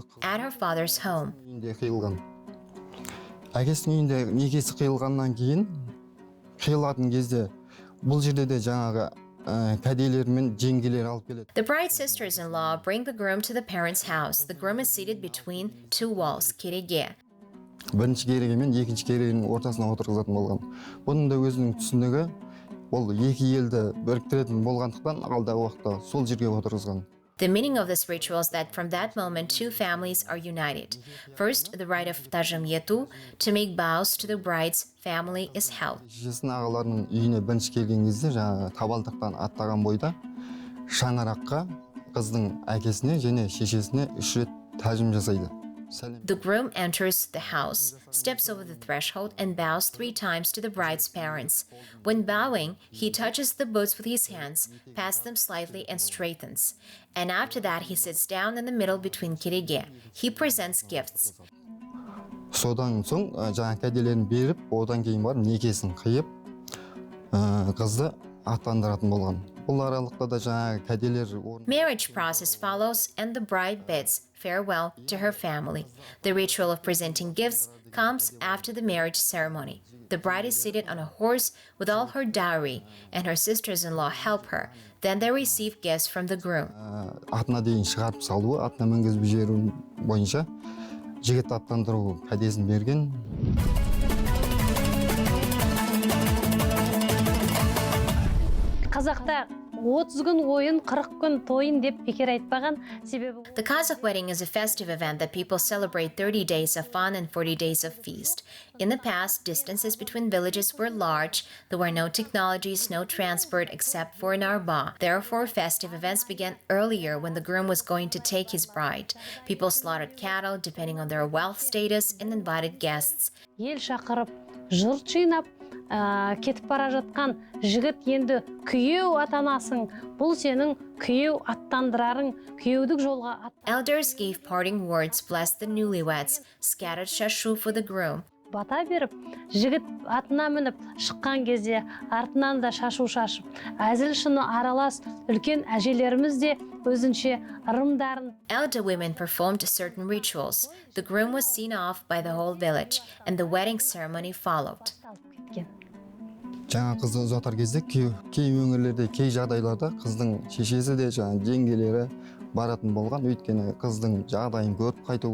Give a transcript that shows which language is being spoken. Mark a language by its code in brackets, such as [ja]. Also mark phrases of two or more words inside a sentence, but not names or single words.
[en] At her father's home. [kk] үйінде қиылған. Әкесінің үйінде некесі қиылғаннан кейін қиылатын кезде бұл жерде де жаңағы кәделер мен жеңгелер алып келеді. [en] The bride's sisters-in-law bring the groom to the parents' house. The groom is seated between two walls, [kk] кереге. Бірінші кереге мен екінші керегенің ортасына отырғызатын болған. Бұның да өзінің түсінігі, ол екі елді біріктіретін болғандықтан алдағы уақытта сол жерге отырғызған. [en] The meaning of this ritual is that from that moment, two families are united. First, the rite of tajam yetu, to make vows to the bride's family, is held. [kk] Шешесінің ағаларының үйіне бірінші келген кезде, жаңағы табалдырықтан аттаған бойда шаңыраққа қыздың әкесіне және шешесіне 3 рет тәжім жасайды. [en] The groom enters the house, steps over the threshold, and bows 3 times to the bride's parents. When bowing, he touches the boots with his hands, passes them slightly, and straightens. And after that, he sits down in the middle between kirege. He presents gifts. [kk] Содан соң жаңа кәделерін беріп, одан кейін барып некесін қиып, қызды аттандыратын болған. Бұл аралықта да жаңа кәделер [en] Marriage process follows, and the bride bids farewell to her family. The ritual of presenting gifts comes after the marriage ceremony. The bride is seated on a horse with all her dowry, and her sisters-in-law help her. Then they receive gifts from the groom. [kk] Атына дейін шығарып салуы, атына мінгізіп жіберу бойынша жігіт аттандыру кәдесін берген. Қазақта 30 күн ойын, 40 күн тойын деп бекер айтпаған себебі. [en] The Kazakh wedding is a festive event that people celebrate 30 days of fun and 40 days of feast. In the past, distances between villages were large. There were no technologies, no transport except for an arba. Therefore, festive events began earlier when the groom was going to take his bride. People slaughtered cattle depending on their wealth status and invited guests. [kk] Ел шақырып, жұрт жинап, кетіп бара жатқан жігіт енді күйеу атанасың, бұл сенің күйеу аттандырарың, күйеудік жолға [en] Elders gave parting words, blessed the newlyweds, scattered shashu for the groom. [kk] Бата беріп, жігіт атына мініп шыққан кезде артынан да шашу шашып, әзіл шыны аралас үлкен әжелеріміз де өзінше ырымдарын. [en] Elder women performed certain rituals. The groom was seen off by the whole village, and the wedding ceremony followed. [kk] Жаңа қызды ұзатар кезде кей өңірлерде, кей жағдайларда қыздың шешесі де жаңа жеңгелері баратын болған, өйткені қыздың жағдайын көріп қайту.